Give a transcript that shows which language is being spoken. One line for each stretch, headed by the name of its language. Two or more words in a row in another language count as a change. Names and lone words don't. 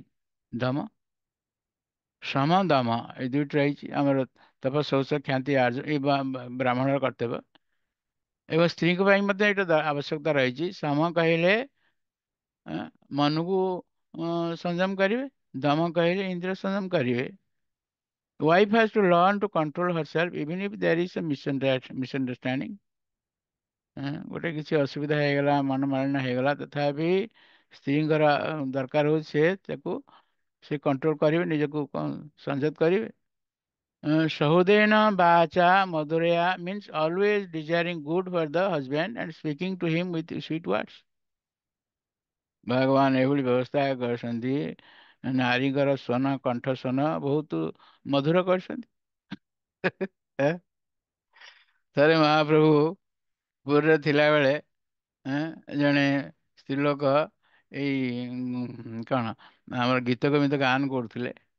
Odia: ଦମ, ସମ, ଦମ, ଏଇ ଦୁଇଟି ରହିଛି ଆମର। ତପ ଶୌଚ କ୍ଷାନ୍ତି ଆର୍ଜ, ଏଇ ବ୍ରାହ୍ମଣର କର୍ତ୍ତବ୍ୟ। ଏବଂ ସ୍ତ୍ରୀଙ୍କ ପାଇଁ ମଧ୍ୟ ଏଇଟା ଆବଶ୍ୟକତା ରହିଛି। ସମ କହିଲେ ମନକୁ ସଂଯମ କରିବେ, ଦମ କହିଲେ ଇନ୍ଦ୍ରିୟ ସଂଯମ କରିବେ।
English: Wife has to learn to control herself even if there is a misunderstanding।
Odia: ଗୋଟେ କିଛି ଅସୁବିଧା ହେଇଗଲା, ମନମାଳିନ୍ୟ ହେଇଗଲା, ତଥାପି ସ୍ତ୍ରୀଙ୍କର ଦରକାର ହଉଛି ସେ ତାକୁ ସେ କଣ୍ଟ୍ରୋଲ କରିବେ, ନିଜକୁ ସଂଯତ କରିବେ।
Sanskrit: ସହୁଦେନ ବାଚା ମଧୁରୟା
English: means always desiring good for the husband and speaking to him with sweet words।
Odia: ଭଗବାନ ଏଭଳି ବ୍ୟବସ୍ଥା କରିଛନ୍ତି, ନାରୀଙ୍କର ସ୍ୱନ, କଣ୍ଠ ସ୍ୱନ ବହୁତ ମଧୁର କରିଛନ୍ତି। ଥରେ ମହାପ୍ରଭୁ ପୁରୀରେ ଥିଲାବେଳେ ଜଣେ ସ୍ତ୍ରୀ ଲୋକ ଏଇ କଣ ଆମର ଗୀତ ଗୋବିନ୍ଦ ଗାନ କରୁଥିଲେ।